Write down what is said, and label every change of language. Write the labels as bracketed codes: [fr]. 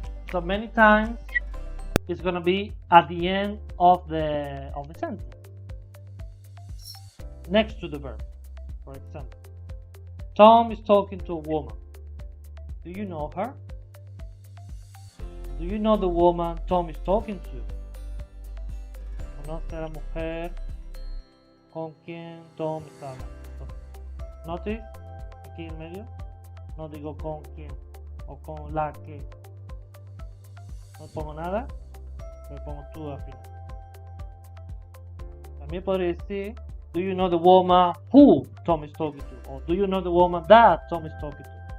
[en] So many times it's gonna be at the end of the sentence. next to the verb. For example, Tom is talking to a woman. Do you know her? Do you know the woman Tom is talking to? [es] ¿Conoce a la mujer con quien Tom está hablando? [en] Notice, [es] aquí en medio, no digo con quién o con la que. No pongo nada, pero pongo tú al final. También podría decir, [en] do you know the woman who Tom is talking to? [es] O [en] do you know the woman that Tom is talking to?